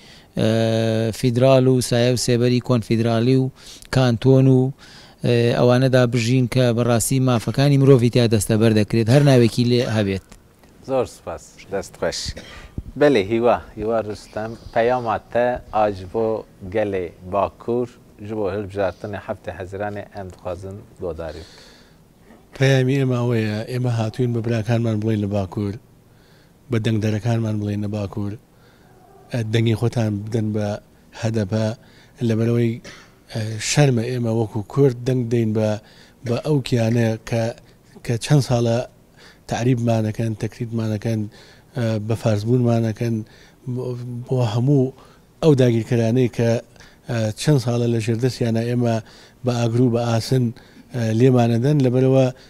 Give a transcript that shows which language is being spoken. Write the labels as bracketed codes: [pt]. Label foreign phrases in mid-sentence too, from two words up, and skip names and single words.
[ckb] فیدرال و سایە و سێبەری کۆنفیدرالی و کانتۆن و ئەوانەدا بژین کە بەڕاستی مافەکانی مرۆڤی تا دەستەبەر دەکرێت هەر ناوێکی لێ هەبێت زۆر سپاس دەست خۆش بەێ هیوا ڕستەم پەیامات تە ئاج بۆ گەلێ باکوور [ku] ji bo hilbijartinê heftê hezîranê em dixwazin guhdarî [ckb] پەیامی ئێمە ئەوەیە ئێمە هاتوین بە براکانمان بڵێن لە باکوور بە دەنگدەرەکانمان بڵێن لە باکوور دەنگی خۆتان بدەن بە هەدەپە لەبەرەوەی شەرمە ئێمە وەکو کورد دەنگ دەین بە ئەو کیانە کە چەند ساڵە تعریبمانەکەن تەکریتمانەکەن بە فارزبوونمانەکەن بۆ هەموو ئەو داگیرکەرانەی کە چەند ساڵە لە ژێردەستیانە ئێمە بە ئاگرو بە ئاسن لێمانەدەن لەبەرەوە